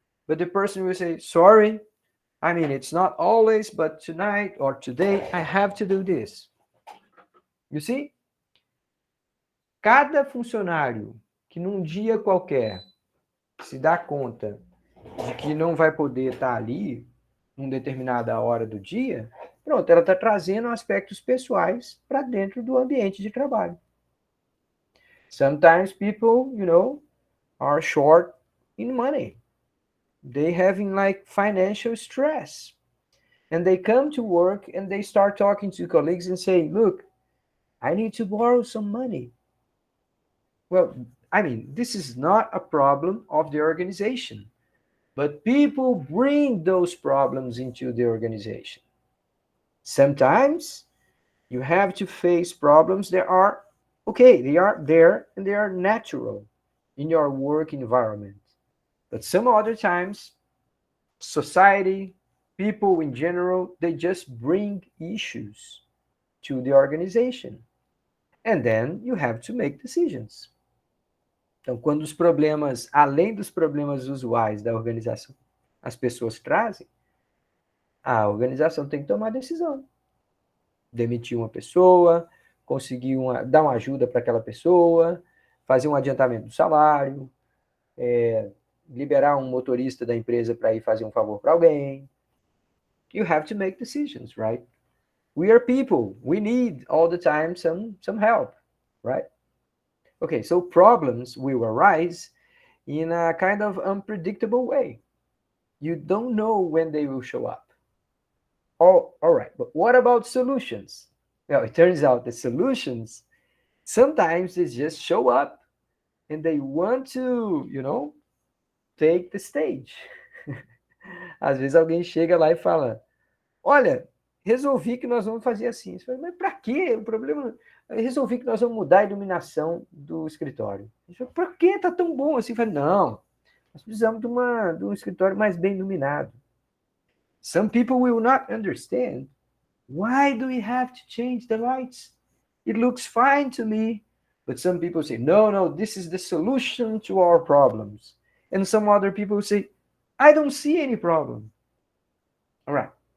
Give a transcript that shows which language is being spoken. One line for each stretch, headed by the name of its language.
English: But the person will say, sorry. I mean, it's not always, but tonight or today, I have to do this. You see?
Portuguese: Cada funcionário que num dia qualquer se dá conta de que não vai poder estar ali em determinada hora do dia, pronto, ela está trazendo aspectos pessoais para dentro do ambiente de trabalho.
English: Sometimes people, are short in money. They having like financial stress. And they come to work and they start talking to colleagues and say, look, I need to borrow some money. Well, I mean, this is not a problem of the organization, but people bring those problems into the organization. Sometimes you have to face problems that are okay, they are there and they are natural in your work environment. But some other times, society, people in general, they just bring issues to the organization. And then you have to make decisions.
Portuguese: Então, quando os problemas, além dos problemas usuais da organização, as pessoas trazem, a organização tem que tomar decisão. Demitir uma pessoa, conseguir dar uma ajuda para aquela pessoa, fazer um adiantamento do salário, liberar um motorista da empresa para ir fazer um favor para alguém.
English: You have to make decisions, right? We are people. We need all the time some help, right? Okay, so problems will arise in a kind of unpredictable way. You don't know when they will show up. Oh, all right, but what about solutions? Well, it turns out the solutions, sometimes they just show up and they want to, take the stage.
Portuguese: Às vezes alguém chega lá e fala, olha, resolvi que nós vamos fazer assim. Você fala, mas para quê? O problema... Resolvi que nós vamos mudar a iluminação do escritório. Por que está tão bom assim? Eu falei, não, nós precisamos de um escritório mais bem iluminado.
English: Some people will not understand. Why do we have to change the lights? It looks fine to me. But some people say, no, no, this is the solution to our problems. And some other people say, I don't see any problem. All right.